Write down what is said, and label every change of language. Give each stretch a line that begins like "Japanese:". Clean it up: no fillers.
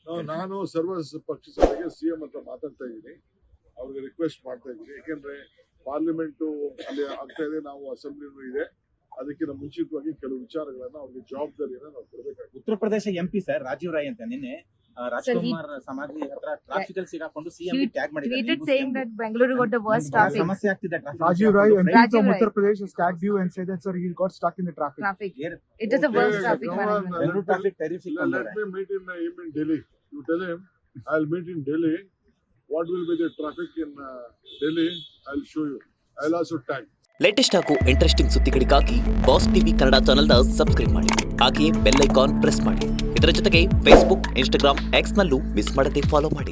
Kannada: ನಾನು ಸರ್ವ ಪಕ್ಷ ಸಭೆಗೆ ಸಿಎಂ ಹತ್ರ ಮಾತಾಡ್ತಾ ಇದ್ದೀನಿ. ಅವ್ರಿಗೆ ರಿಕ್ವೆಸ್ಟ್ ಮಾಡ್ತಾ ಇದ್ದೀನಿ. ಯಾಕೆಂದ್ರೆ ಪಾರ್ಲಿಮೆಂಟು ಅಲ್ಲಿ ಆಗ್ತಾ ಇದೆ, ನಾವು ಅಸೆಂಬ್ಲಿನೂ ಇದೆ. ಅದಕ್ಕಿಂತ ಮುಂಚಿತವಾಗಿ ಕೆಲವು ವಿಚಾರಗಳನ್ನ ಅವ್ರಿಗೆ ಜವಾಬ್ದಾರಿಯನ್ನ ನಾವು ಕೊಡಬೇಕಾಗುತ್ತೆ. ಉತ್ತರ ಪ್ರದೇಶ ಎಂಪಿ ಸರ್ ರಾಜೀವ್ ರಾಯ್ ಅಂತ ನಿನ್ನೆ ರಾಜ್ಕುಮಾರ್ ಸಮಾಧಿ ಹತ್ರ ಟ್ರಾಫಿಕ್ ಅಲ್ಲಿ ಸಿಗಾಕೊಂಡು CM tag
English: tweeted saying that Bengaluru got the worst traffic.
Kannada: ಸಮಸ್ಯೆ ಆಗ್ತಿದೆ
English: Rajiv Rai, MP Rajiv from Rai. Uttar Pradesh, has tagged you and said that, sir, he got stuck in the traffic. It is the worst traffic come on, management. Bengaluru traffic terrific Let me meet him in Delhi. You tell him I'll meet in Delhi. What will be the traffic in Delhi? I'll show you. I'll also tag.
Kannada: Latest ಹಾಗೂ interesting ಸುದ್ದಿಗಳಿಗಾಗಿ boss TV Kannada ಚಾನೆಲ್ನ subscribe ಮಾಡಿ. ಹಾಗೆಯೇ bell icon press ಮಾಡಿ. ಇದರ ಜೊತೆಗೆ Facebook, Instagram, ಎಕ್ಸ್ನಲ್ಲೂ miss ಮಾಡದೆ follow ಮಾಡಿ.